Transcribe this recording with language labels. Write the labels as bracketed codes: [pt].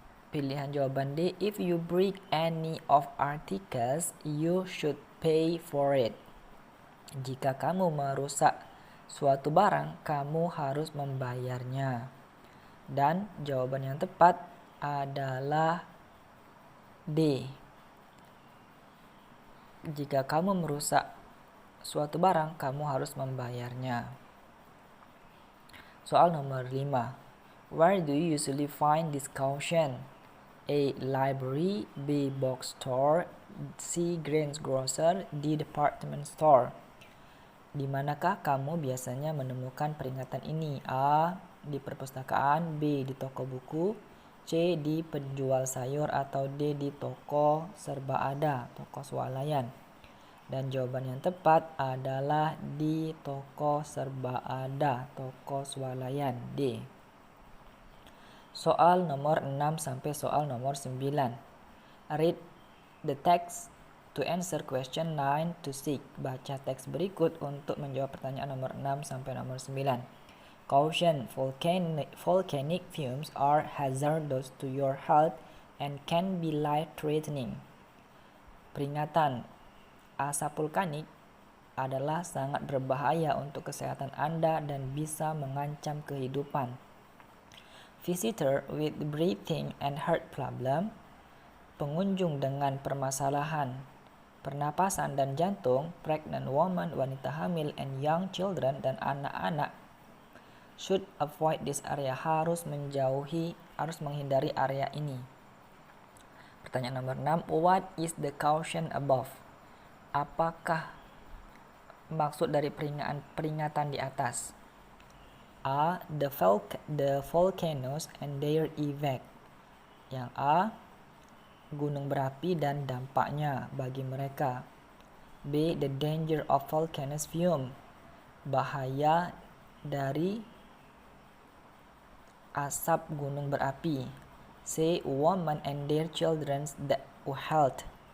[id] Pilihan jawaban D. [en] If you break any of articles, you should pay for it. [id] Jika kamu merusak suatu barang, kamu harus membayarnya. Dan jawaban yang tepat adalah D. Jika kamu merusak suatu barang, kamu harus membayarnya. Soal nomor 5. [en] Where do you usually find this caution? A. Library, B. Bookstore, C. Greengrocer, D. Department store. [id] Di manakah kamu biasanya menemukan peringatan ini? A. Di perpustakaan, B. Di toko buku, C. Di penjual sayur, atau D. Di toko serba ada, toko swalayan. Dan jawaban yang tepat adalah di toko serba ada, toko swalayan, D. Soal nomor 6 sampai soal nomor 9. [en] Read the text to answer question 9 to 6. [id] Baca teks berikut untuk menjawab pertanyaan nomor 6 sampai nomor 9. [en] Caution: volcanic fumes are hazardous to your health and can be life-threatening. [id] Peringatan: asap vulkanik adalah sangat berbahaya untuk kesehatan Anda dan bisa mengancam kehidupan. [en] Visitor with breathing and heart problem, [id] pengunjung dengan permasalahan pernapasan dan jantung, [en] pregnant woman, [id] wanita hamil, [en] and young children, [id] dan anak-anak [en] should avoid this area, [id] harus menghindari area ini. Pertanyaan nomor 6. [en] What is the caution above? [id] Apakah maksud dari peringatan di atas? A. [en] The volcanoes and their effect. [id] Yang A. Gunung berapi dan dampaknya bagi mereka. B. [en] The danger of volcanoes fume. [id] Bahaya dari asap gunung berapi. C. [en] Women and their children's health.